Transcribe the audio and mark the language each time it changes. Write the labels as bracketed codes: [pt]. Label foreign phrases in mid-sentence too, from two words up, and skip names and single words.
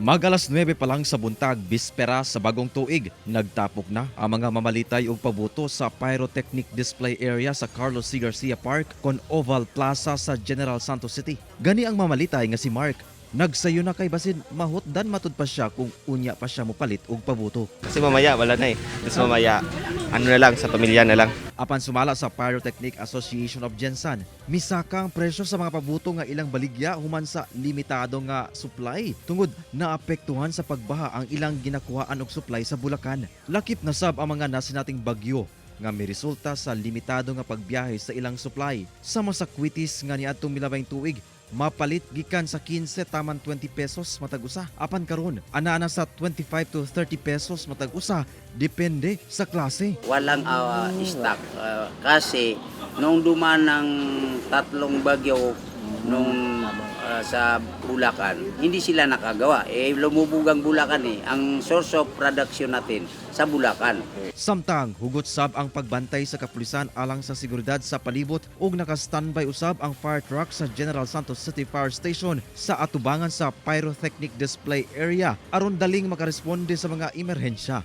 [ceb] Mag-alas 9 pa lang sa buntag, bispera sa bagong tuig, nagtapok na ang mga mamalitay ug pabuto sa [en] pyrotechnic display area [ceb] sa Carlos C. Garcia Park kon Oval Plaza sa General Santos City. Gani ang mamalitay nga si Mark, nagsayo na kay basin mahutdan matud pa siya kung unya pa siya mopalit og pabuto. [tl] Kasi mamaya wala na eh. Kasi mamaya ano na lang, sa pamilya na lang. [ceb] Apan sumala sa Pyrotechnic Association of Gensan, misaka ang presyo sa mga pabuto nga ilang baligya human sa limitado nga supply tungod naapektuhan sa pagbaha ang ilang ginakuhaan og supply sa Bulacan. Lakip na sab ang mga nasinating bagyo nga may resulta sa limitado nga pagbiyahe sa ilang supply. Sama sa kwitis nga niadtong milabay tuig, mapalit gikan sa 15 taman 20 pesos matag usa. Apan karon ana sa 25 to 30 pesos matag usa, depende sa klase. [tl] Walang stock kasi nung duman ng tatlong bagyo nung sa Bulacan, hindi sila nakagawa. Lumubog ang Bulacan ang [en] source of production [tl] natin sa Bulacan. [ceb] Samtang hugot sab ang pagbantay sa kapulisan alang sa seguridad sa palibot ug naka-standby usab ang [en] fire truck [ceb] sa General Santos City Fire Station sa atubangan sa [en] pyrotechnic display area [ceb] aron daling makaresponde sa mga emerhensya.